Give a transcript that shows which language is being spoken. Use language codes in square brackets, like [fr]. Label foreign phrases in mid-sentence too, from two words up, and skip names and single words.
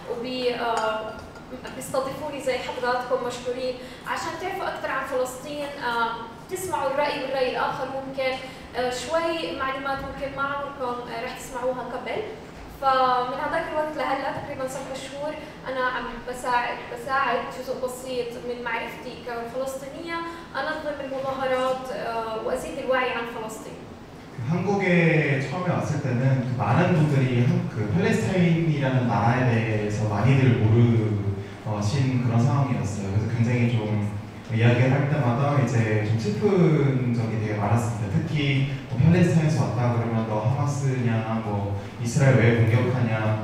[ar] بيستضيفوني زي حضراتكم مشكورين عشان تعرفوا اكثر عن فلسطين، تسمعوا الراي والراي الاخر، ممكن شوي معلومات ممكن ما عمركم رح تسمعوها قبل. فمن هذاك الوقت لهلا تقريبا 7 شهور انا عم بساعد جزء بسيط من معرفتي كفلسطينيه انظم المظاهرات وازيد الوعي عن فلسطين. [ko] 한국에 처음에 왔을 때는 많은 분들이 팔레스타인이라는 나라에 대해서 많이들 모르신 그런 상황이었어요. 그래서 굉장히 좀 이야기를 할 때마다 이제 좀 슬픈 적이 되게 많았습니다. 특히 팔레스타인에서 왔다 그러면 너 하마스냐, 뭐 이스라엘 왜 공격하냐.